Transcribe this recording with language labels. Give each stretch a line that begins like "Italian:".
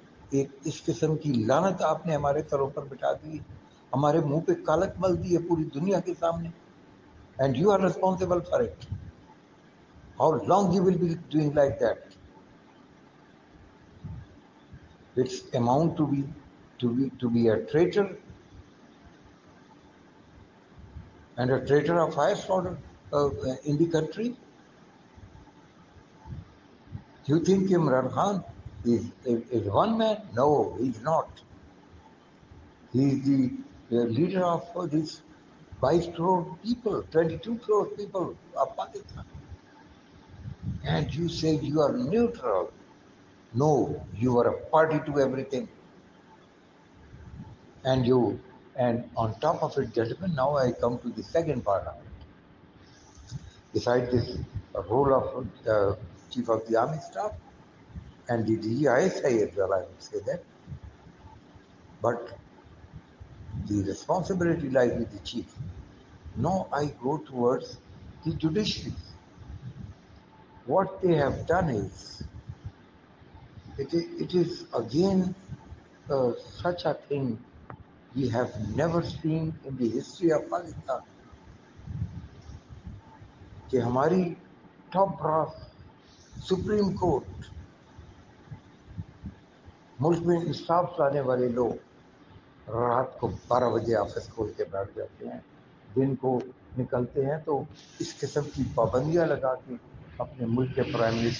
Urdu: ایک اس قسم کی لعنت آپ نے ہمارے سروں پر بٹھا دی، ہمارے منہ پہ کالک مل دی ہے پوری دنیا کے سامنے،
English: And you are responsible for it. How long you will be doing like that? It's amount to be a traitor and a traitor of highest order in the country. Do you think Imran Khan is one man? No, he's not. He is the leader of these 22 crore people, 22 crore people of Pakistan. And you say you are neutral. No, you are a party to everything. And on top of it, gentlemen, now I come to the second part of it. Besides this role of Chief of the Army Staff and the DGISI as well, I would say that. But the responsibility lies with the Chief. Now I go towards the judiciary. What they have done is, it is again such a thing we have never seen in the history of Pakistan.
Urdu: کہ ہماری top brass supreme court, ملک میں انصاف لانے والے لوگ رات کو 12 بجے آفس کھول کے بیٹھ جاتے ہیں، دن کو نکلتے ہیں تو اس قسم کی پابندیاں لگا کے اپنے ملک کے پرائم